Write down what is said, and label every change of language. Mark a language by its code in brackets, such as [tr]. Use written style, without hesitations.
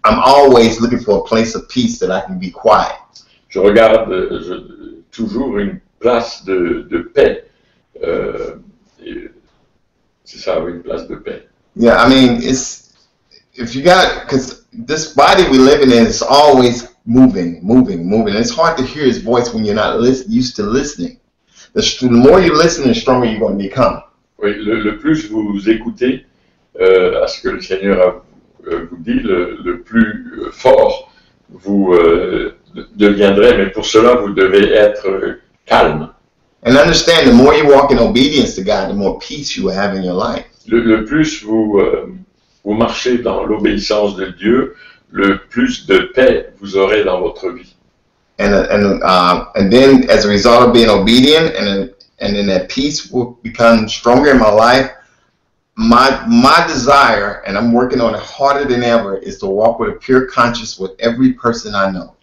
[en] I'm always looking for a place of peace that I can be quiet. [fr] Je regarde toujours une place de paix. C'est ça, oui, une place de paix. [en] Yeah, I mean, because this body we live in is always moving. It's hard to hear his voice when you're not used to listening. The more you listen, the stronger you're going to become. [fr] Oui, le plus vous écoutez à ce que le Seigneur vous dit, le plus fort vous deviendrez, mais pour cela, vous devez être calme. [en] And understand, the more you walk in obedience to God, the more peace you will have in your life. [fr] Le plus vous marchez dans l'obéissance de Dieu, le plus de paix vous aurez dans votre vie. [en] And then, as a result of being obedient, and then that peace will become stronger in my life. My desire, and I'm working on it harder than ever, is to walk with a pure conscience with every person I know.